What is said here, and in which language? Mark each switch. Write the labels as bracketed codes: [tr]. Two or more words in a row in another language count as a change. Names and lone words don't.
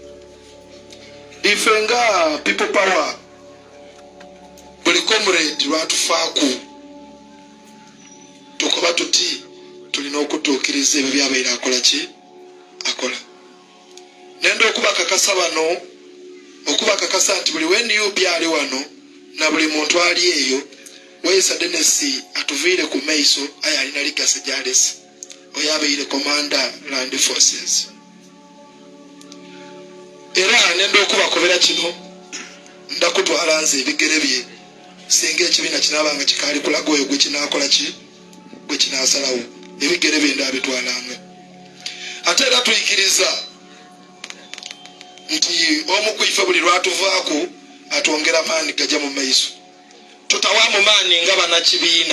[lg] Ife nga people power buli comrade lwatufaaku tukoba tuti tulina okutuukiriza ebyo byabaire akola ki akola. Nenda okubakakasa bano okubakakasa nti buli NUP ali wano na buli muntu ali eyo Waiswa Denis atuviire ku maiso aye alina ligasi gyalesi oyo abaire commander land forces. Era nenda okubakobera kino ndakutwala nze ebigere bye singa ekibiina kinaabanga kikaali kulaga oyo gwe kinaakola ki gwe kinaasalawo ebigere bye ndaabitwalanga. Ate era tuyikiriza nti omu kwife buli lwatuvaako atwongera maani gajja mu maiso tutawaamu maani nga bannakibiina.